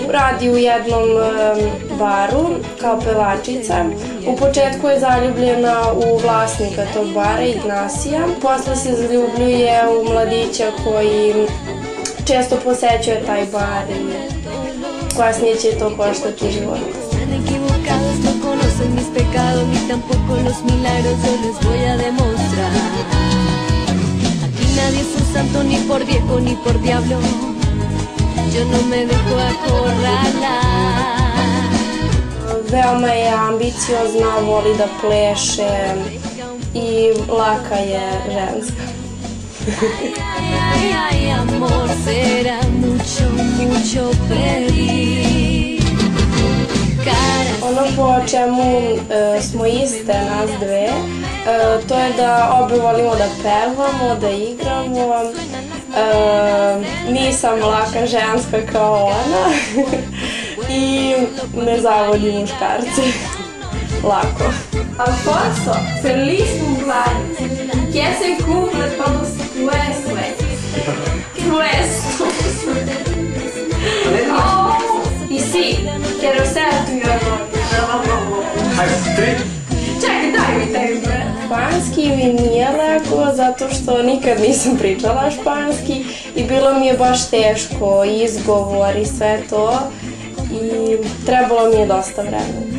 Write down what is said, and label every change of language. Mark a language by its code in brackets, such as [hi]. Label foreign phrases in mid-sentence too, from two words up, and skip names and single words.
[sr] Radi u jednom baru kao pevačica. U početku je zaljubljena u vlasnika tog bara, Ignacija. Posle se zaljubljuje u mladića koji često posećuje taj bar i kasnije će to koštati život. [es] Nadie es un santo ni por viejo ni por diablo. Yo no me dejo acorralar. [sr] Veoma je ambiciozna, voli da pleše i laka je ženska. [es] Ay, amor, será mucho, mucho pedir. [sr] Ono po čemu smo iste nas dve, to je da obe volimo da pevamo, da igramo. Nisam laka ženska kao ona i ne zavodi muškarce lako. [es] Alfonso, feliz cumpleaños. Que ese cumple todos tus sueños. Y sí, quiero ser tu amor. [sr] Čekaj, daj mi tempe. Španski mi nije lako zato što nikad nisam pričala španski i bilo mi je baš teško, izgovor i sve to i trebalo mi je dosta vremena.